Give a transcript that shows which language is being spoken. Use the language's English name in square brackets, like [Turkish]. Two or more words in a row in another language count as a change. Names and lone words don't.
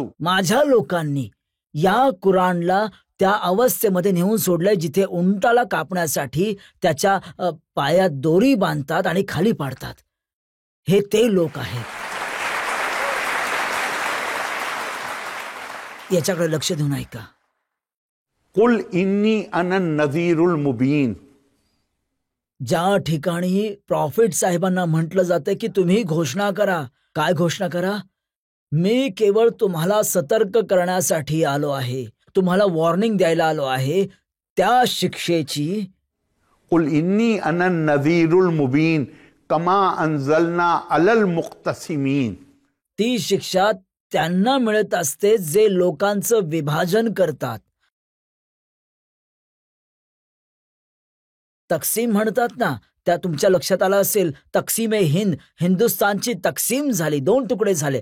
[Marathi] माझ्या लोकांनी या कुराणला त्या अवस्थेमध्ये नेऊन सोडलंय जिथे उंटाला कापण्यासाठी त्याच्या पायात दोरी बांधतात आणि खाली पाडतात. हे ते लोक आहेत. याच्याकडे लक्ष देऊन ऐका. [Arabic] قل إني أنا النذير المبين. [Marathi] ज्या ठिकाणी प्रॉफिट साहेबांना म्हटलं जातं की तुम्ही घोषणा करा. काय घोषणा करा? मी केवळ तुम्हाला सतर्क करण्यासाठी आलो आहे, तुम्हाला वॉर्निंग द्यायला आलो आहे त्या शिक्षेची. [Arabic] قل إني أنا النذير المبين كما أنزلنا على المقتسمين. [Marathi] ती शिक्षा त्यांना मिळत असते जे लोकांचं विभाजन करतात. तक्सीम म्हणतात ना, त्या तुमच्या लक्षात आलं असेल, [Urdu] تقسیم ہند, [Marathi] हिंदुस्थानची तक्सीम झाली, 2 तुकडे झाले.